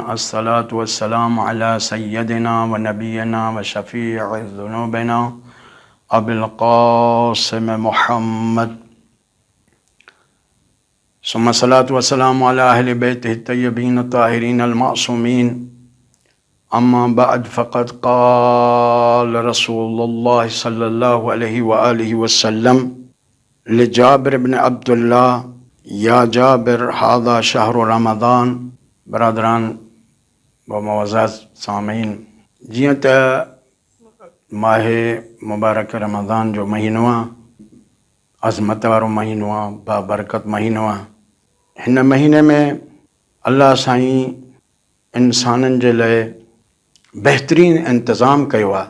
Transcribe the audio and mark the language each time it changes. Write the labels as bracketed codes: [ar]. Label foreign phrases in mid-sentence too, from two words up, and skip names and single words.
[ar] الصلاة والسلام على سيدنا ونبينا وشفيع ذنوبنا أبي القاسم محمد، ثم الصلاة والسلام على أهل بيته الطيبين الطاهرين المعصومين. أما بعد، فقد قال رسول الله صلى الله عليه وآله وسلم لجابر بن عبد الله: يا جابر هذا شهر رمضان. [ur] برادران و معزز سامعین، [sd] جیئं त माह मुबारक रमज़ान जो महीनो आहे, अज़मत वारो महीनो आहे, बाबरकत महीनो आहे। हिन महीने में अल्लाह साईं इंसाननि जे लाइ बहितरीनु इंतज़ाम कयो आहे।